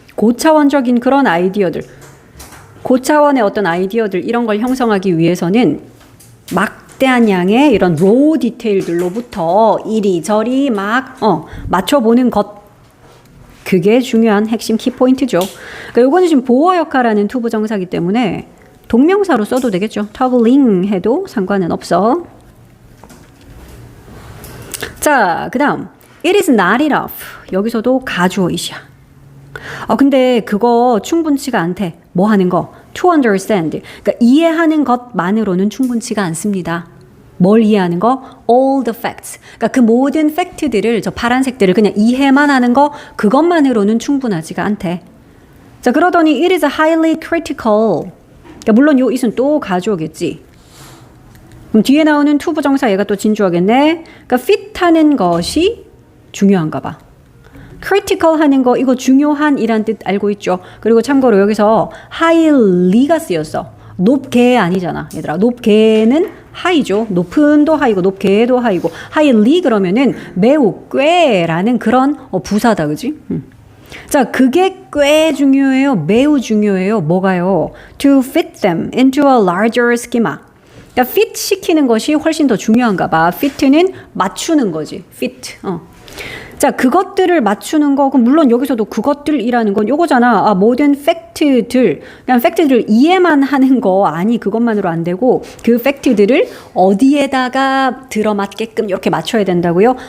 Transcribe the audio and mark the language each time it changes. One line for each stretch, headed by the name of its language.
Korean: 고차원적인 그런 아이디어들. 고차원의 어떤 아이디어들 이런 걸 형성하기 위해서는 막대한 양의 이런 raw 디테일들로부터 이리저리 막 맞춰보는 것, 그게 중요한 핵심 키포인트죠. 그러니까 요거는 지금 보어 역할하는 투부정사기 때문에 동명사로 써도 되겠죠. traveling 해도 상관은 없어. 자, 그 다음
English: it is not enough.
Korean: 여기서도 가주어이시야. 근데 그거 충분치가 않대. 뭐 하는 거?
English: To understand.
Korean: 그러니까 이해하는 것만으로는 충분치가 않습니다. 뭘 이해하는 거?
English: All the facts.
Korean: 그러니까 그 모든 팩트들을, 저 파란색들을 그냥 이해만 하는 거, 그것만으로는 충분하지가 않대. 자, 그러더니
English: it is highly critical.
Korean: 그러니까 물론 요 it은 또 가주어겠지. 그럼 뒤에 나오는 to 부정사 얘가 또 진주어겠네. 그러니까 fit하는 것이 중요한가 봐. critical 하는 거 이거 중요한 이란 뜻 알고 있죠. 그리고 참고로 여기서 highly가 쓰였어. 높게 아니잖아. 얘들아. 높게는 high죠. 높은도 high고 높게도 high고 highly 그러면은 매우 꽤라는 그런 부사다. 그지? 자, 그게 꽤 중요해요. 매우 중요해요. 뭐가요?
English: To fit them into a larger schema.
Korean: 그러니까 fit 시키는 것이 훨씬 더 중요한가 봐. fit는 맞추는 거지. fit. 자, 그것들을 맞추는 거, 그럼 물론 여기서도 그것들이라는 건 요거잖아. 모든 팩트들, 그냥 팩트들을 이해만 하는 거 아니, 그것만으로 안 되고 그 팩트들을 어디에다가 들어맞게끔 이렇게 맞춰야 된다고요.